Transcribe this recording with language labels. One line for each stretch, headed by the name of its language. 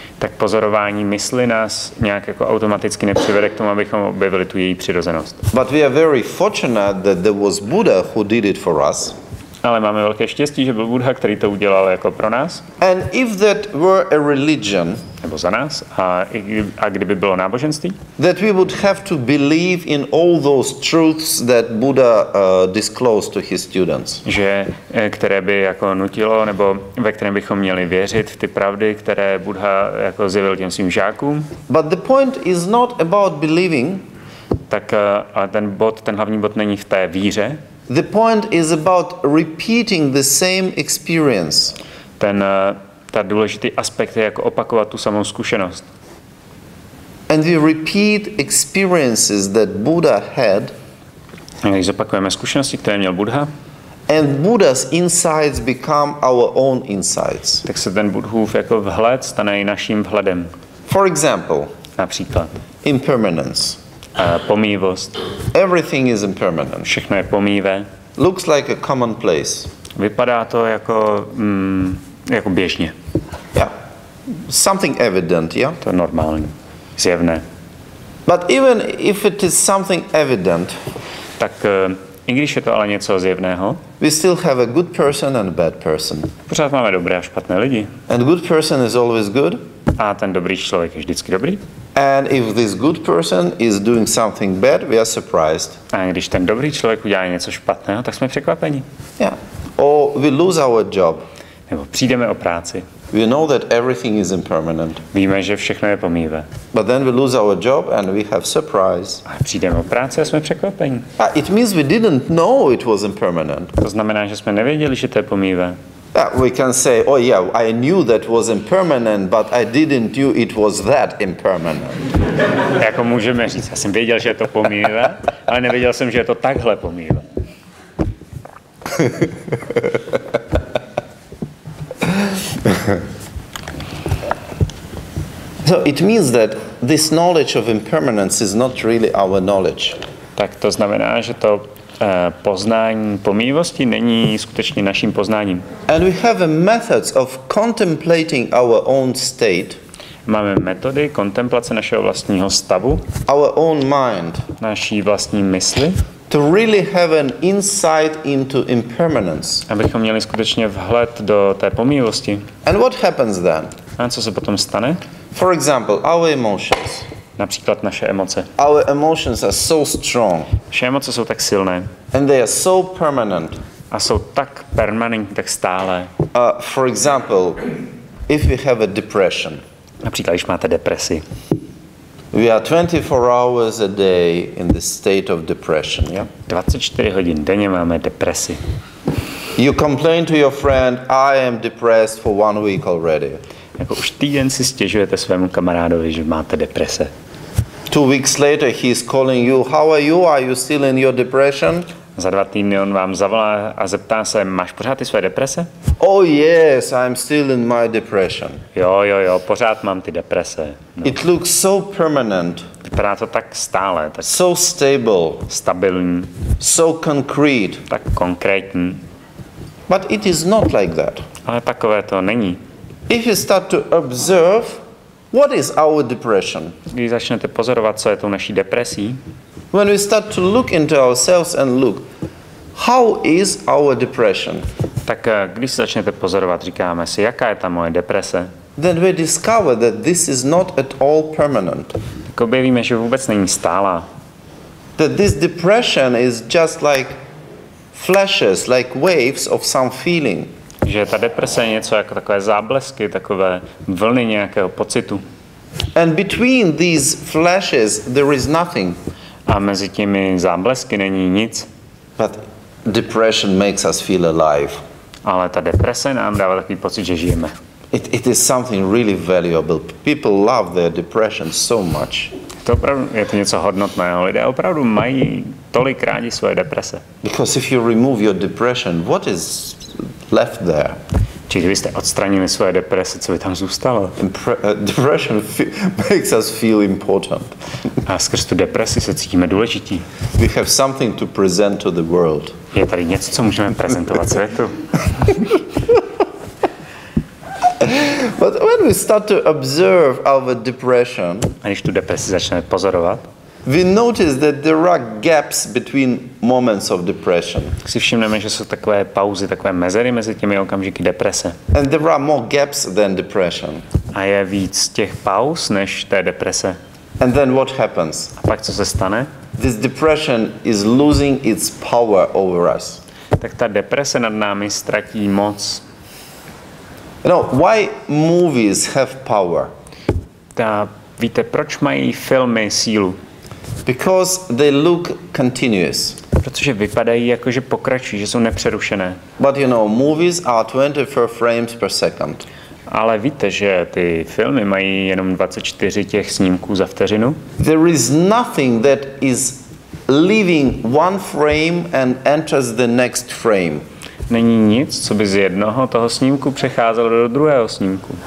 Czech: Tak pozorování mysli nás nějak jako automaticky nepřivede k tomu, abychom objevili tu její přirozenost.
English: But we are very fortunate that there was Buddha who did it for us.
Czech: Ale máme velké štěstí, že byl Buddha, který to udělal jako pro nás.
English: And if that were a religion,
Czech: nebo za nás, a kdyby bylo náboženství,
English: that we would have to believe in all those truths that Buddha disclosed to his students.
Czech: Že které by jako nutilo, nebo ve kterém bychom měli věřit v ty pravdy, které Buddha jako zjevil těm svým žákům.
English: But the point is not about believing.
Czech: Tak a ten hlavní bod není v té víře.
English: The point is about repeating the same experience.
Czech: Ta důležitý aspekt je jako opakovat tu samou zkušenost.
English: And we repeat experiences that Buddha had.
Czech: Když zopakujeme zkušenosti, které měl Buddha,
English: and Buddha's insights become our own insights.
Czech: Tak se ten Buddhův jako vhled stane i naším vhledem.
English: For example,
Czech: například
English: impermanence.
Czech: Pomývost.
English: Everything is impermanent.
Czech: Všechno je pomývé.
English: Looks like a commonplace.
Czech: Vypadá to jako běžně.
English: Yeah. Something evident, yeah?
Czech: To je normální, zjevné.
English: But even if it is something evident,
Czech: tak i když je to ale něco zjevného,
English: we still have a good person and a bad person.
Czech: Pořád máme dobré a špatné lidi.
English: And good person is always good.
Czech: A ten dobrý člověk je vždycky dobrý.
English: And if this good person is doing something bad, we are surprised.
Czech: A když ten dobrý člověk udělá něco špatného, tak jsme překvapeni.
English: Yeah. Or we lose our job.
Czech: Nebo přijdeme o práci.
English: We know that everything is impermanent.
Czech: Víme, že všechno je pomývé.
English: But then we lose our job and we have surprise.
Czech: A přijdeme o práci a jsme překvapeni.
English: It means we didn't know it was impermanent.
Czech: To znamená, že jsme nevěděli, že to je pomývé.
English: We can say, oh yeah, I knew that was impermanent, but I didn't knew it was that impermanent.
Czech: Jako můžeme říct, já jsem věděl, že je to pomývé, ale nevěděl jsem, že je to takhle pomývé.
English: So it means that this knowledge of impermanence is not really our knowledge.
Czech: Tak to znamená, že to poznání pomývosti není skutečně naším poznáním.
English: And we have a methods of contemplating our own state.
Czech: Máme metody kontemplace našeho vlastního stavu,
English: our own mind,
Czech: naší vlastní mysli,
English: to really have an insight into impermanence.
Czech: Abychom měli skutečně vhled do té pomývosti.
English: And what happens then?
Czech: A co se potom stane?
English: For example, our emotions.
Czech: Například naše emoce.
English: Our emotions are so strong.
Czech: Naše emoce jsou tak silné.
English: And they are so permanent.
Czech: A jsou tak permanentní, tak stálé.
English: For example, if we have a depression.
Czech: Například, když máte depresi.
English: We are 24 hours a day in the state of depression, yeah?
Czech: 24 hodin denně máme depresi.
English: You complain to your friend, I am depressed for 1 week already.
Czech: Jako už týden si stěžujete svému kamarádovi, že máte deprese.
English: 2 weeks later he is calling you, how are you? Are you still in your depression?
Czech: Za 2 týdny on vám zavolá a zeptá se, máš pořád ty své deprese?
English: Oh yes, I'm still in my depression.
Czech: Jo, pořád mám ty deprese. No.
English: It looks so permanent.
Czech: Vypadá to tak stále, tak
English: so stable,
Czech: stabilní,
English: so concrete,
Czech: tak konkrétní.
English: But it is not like that.
Czech: Ale takové to není.
English: If you start to observe, what is our depression?
Czech: Když začnete pozorovat, co je tou naší depresí,
English: when we start to look into ourselves and look, how is our depression?
Czech: Tak když se začnete pozorovat, říkáme si, jaká je ta moje deprese?
English: Then we discover that this is not at all permanent.
Czech: Tak objevíme, že vůbec není stálá.
English: That this depression is just like flashes, like waves of some feeling.
Czech: Že ta deprese je něco jako takové záblesky, takové vlny nějakého pocitu.
English: And between these flashes there is nothing.
Czech: A mezi těmi záblesky není nic.
English: But depression makes us feel alive.
Czech: Ale ta deprese nám dává takový pocit, že žijeme.
English: It is something really valuable. People love their depression so much.
Czech: Je to něco hodnotného. Lidé opravdu mají tolik rádi svoje deprese.
English: Because if you remove your depression, what is left there?
Czech: Či kdybyste odstranili svoje deprese, co by tam zůstalo?
English: Depression makes us feel important.
Czech: A skrz tu depresi se cítíme důležití.
English: We have something to present to the world.
Czech: Je tady něco, co můžeme prezentovat světu.
English: But when we start to observe our depression,
Czech: a když tu depresi začneme pozorovat,
English: we notice that there are gaps between moments of depression.
Czech: Si všimneme, že jsou takové pauzy, takové mezery mezi těmi okamžiky deprese.
English: And there are more gaps than depression.
Czech: A je víc těch pauz než té deprese.
English: And then what happens?
Czech: A pak co se stane?
English: This depression is losing its power over us.
Czech: Tak ta deprese nad námi ztratí moc.
English: You know, why movies have power?
Czech: Víte, proč mají filmy sílu?
English: Because they look continuous.
Czech: Protože vypadají jako, že pokračují, že jsou nepřerušené.
English: But you know, movies are 24 frames per second.
Czech: Ale víte, že ty filmy mají jenom 24 těch snímků za vteřinu?
English: There is nothing that is leaving one frame and enters the next frame.
Czech: Není nic, co by z jednoho toho snímku přecházelo do druhého snímku.